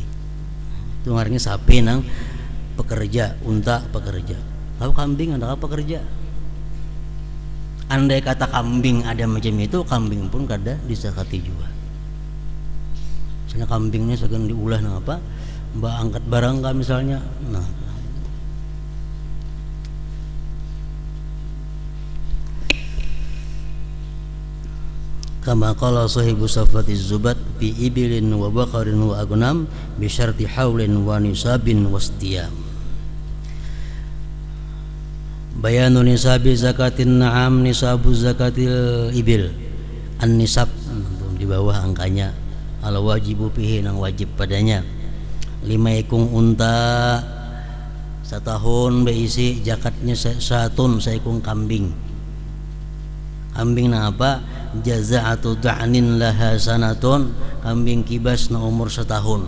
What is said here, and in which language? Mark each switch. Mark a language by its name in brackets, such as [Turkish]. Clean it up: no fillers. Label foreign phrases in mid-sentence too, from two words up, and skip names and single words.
[Banjar] Itu artinya sapi nang pekerja, unta pekerja. Tahu kambing ada apa pekerja? Andai kata kambing ada macam itu, kambing pun kada dizakati juga. Misalnya kambing ini sedang diulah nang apa? Mbak angkat barang kan misalnya, nah [Arabic] كما قال صاحب صفوة الزبد في إبل وبقر وأغنام بشرط حول ونصاب واستيام. بيان نصاب زكاة نعم، نصاب زكاة الإبل، النصاب [Banjar] di bawah angkanya, [Arabic] الواجب فيه, [Banjar] nang wajib padanya. 5 ekung unta setahun berisi zakatnya satun, seekung kambing. Kambing na apa? [Arabic] جذعة ضأن لها سنة, [Banjar] kambing kibas na umur setahun.